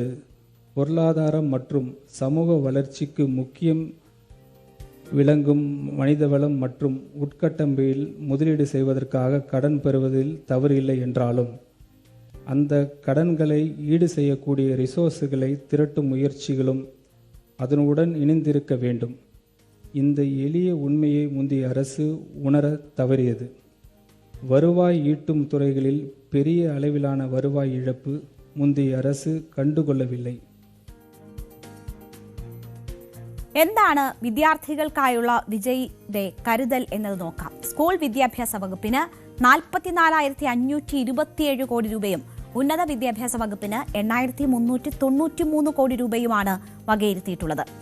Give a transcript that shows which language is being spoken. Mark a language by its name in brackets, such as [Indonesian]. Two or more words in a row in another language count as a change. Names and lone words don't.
[Tamil] பொருளாதாரம் மற்றும் சமூக வளர்ச்சிக்கு முக்கியம் விளங்கும் மனிதவளம் மற்றும் உட்கட்டமைப்பில் முதலீடு செய்வதற்காக கடன் பெறுவதில் தவறு இல்லை என்றாலும் அந்த கடன்களை ஈடு செய்யக்கூடிய ரிசோர்ஸுகளை திரட்டும் முயற்சிகளும் அதனுடன் இணைந்திருக்க வேண்டும். இந்த எளிய உண்மையை முந்தைய அரசு உணர தவறியது. வருவாய் ஈட்டும் துறைகளில் பெரிய அளவிலான வருவாய் இழப்பு முந்தைய அரசு കണ്ടുകൊള്ളവിல்லை. [Malayalam] എന്താണ് വിദ്യാർത്ഥികൾക്കായുള്ള വിജയുടെ കരുതൽ എന്നത് നോക്കാം. സ്കൂൾ വിദ്യാഭ്യാസ വകുപ്പിന് 44,527 കോടി രൂപയും ഉന്നത വിദ്യാഭ്യാസ വകുപ്പിന് 8,393 കോടി രൂപയുമാണ് വകയിരുത്തിയിട്ടുള്ളത്.